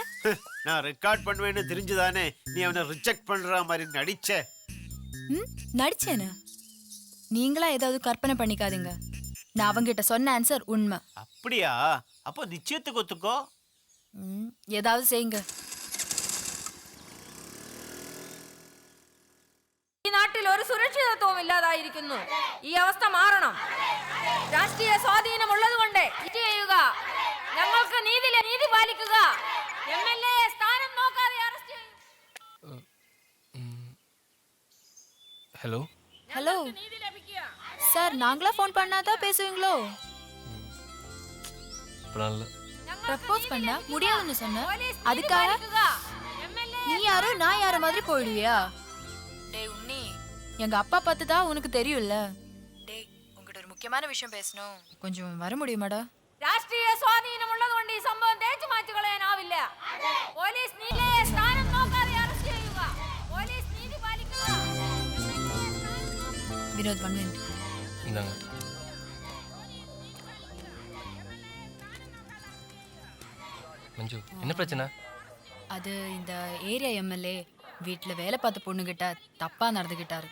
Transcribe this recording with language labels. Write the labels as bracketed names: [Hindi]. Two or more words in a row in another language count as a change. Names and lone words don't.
[Tamil] நான் ரெக்கார்ட் பண்ணுவேன்னு தெரிஞ்சுதானே நீ அவனை ரிஜெக்ட் பண்ற மாதிரி நடிச்ச. நடிச்சேன்னு நீங்களா ஏதாவது கற்பனை பண்ணிக்காதீங்க. நான் அவங்கிட்ட சொன்ன ஆன்சர் உண்மை. அப்படியா? அப்போ நிச்சயத்துக்கு ஒத்துக்கோ. ஏதாவது செய்யுங்க. [Malayalam] ഈ നാട്ടിൽ ഒരു സുരക്ഷിതത്വവും ഇല്ലാതായിരിക്കുന്നു. ഈ അവസ്ഥ മാറണം. രാഷ്ട്രീയ സ്വാധീനമുള്ളതുകൊണ്ട് ഇത് ചെയ്യുക. ഞങ്ങൾക്ക് നീതി പാലിക്കുക. എംഎൽഎ സ്ഥാനം നോക്കാതെ അറസ്റ്റ് ചെയ്യും. [Tamil] ஹலோ ஹலோ சார், நாங்களா ஃபோன் பண்ணாதான் பேசுவீங்களோ? ப்ரப்போஸ் பண்ணா முடியாதுன்னு சொன்ன, அதுக்காக நீ யாரோ நான் யாரோ மாதிரி போயிடுவியா? டேய் உன்னி, எங்க அப்பா பார்த்து தான் உனக்கு தெரியும்ல. டேய், உங்ககிட்ட ஒரு முக்கியமான விஷயம் பேசணும். கொஞ்சம் வர முடியுமாடா? [Malayalam] രാഷ്ട്രീയ സ്വാധീനമുള്ളതുകൊണ്ട് ഈ സംഭവം തേച്ചു മാറ്റി കളയാനാവില്ല. പോലീസ് നീതിയെ സ്ഥാനം നോക്കാതെ അറസ്റ്റ് ചെയ്യുക. പോലീസ് നീതി പാലിക്കുക. [Tamil] வினோத் பண்ணுவேன். இந்தாங்க. மஞ்சு, என்ன பிரச்சனை? அது இந்த ஏரியா எம்எல்ஏ வீட்டுல வேலை பார்த்த பொண்ணுகிட்ட தப்பா நடந்துகிட்டாரு.